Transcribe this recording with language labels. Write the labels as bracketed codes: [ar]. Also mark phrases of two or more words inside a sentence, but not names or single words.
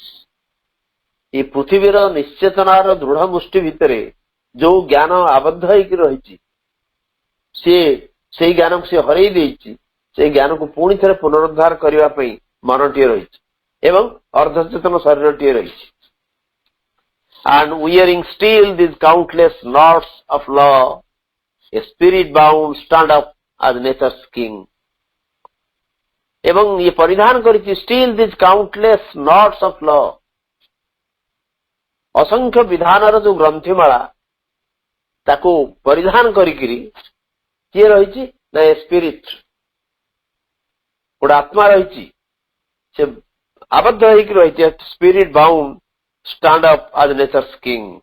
[or] ଏଇ ପୃଥିବୀର ନିଶ୍ଚେତନାର ଦୃଢ ମୁଷ୍ଟି ଭିତରେ ଯୋଉ ଜ୍ଞାନ ଆବଦ୍ଧ ହେଇକି ରହିଛି, ସିଏ ସେଇ ଜ୍ଞାନକୁ ସିଏ ହରେଇ ଦେଇଛି। ସେଇ ଜ୍ଞାନକୁ ପୁଣି ଥରେ ପୁନରୁଦ୍ଧାର କରିବା ପାଇଁ ମନଟିଏ ରହିଛି ଏବଂ ଅର୍ଦ୍ଧଚେତନ ଶରୀରଟିଏ ରହିଛି। [en] And wearing still these countless knots of law, a spirit bound stand up as nature's king. [or] ଏବଂ ଇଏ ପରିଧାନ କରିଛି [en] still these countless knots of law, [or] ଅସଂଖ୍ୟ ବିଧାନର ଯୋଉ ଗ୍ରନ୍ଥିମାଳା ତାକୁ ପରିଧାନ କରିକିରି କିଏ ରହିଛି ନା ଏ ସ୍ପିରିଟ, ଗୋଟେ ଆତ୍ମା ରହିଛି, ସେ ଆବଦ୍ଧ ହେଇକି ରହିଛି। [en] spirit bound stand up as nature's king.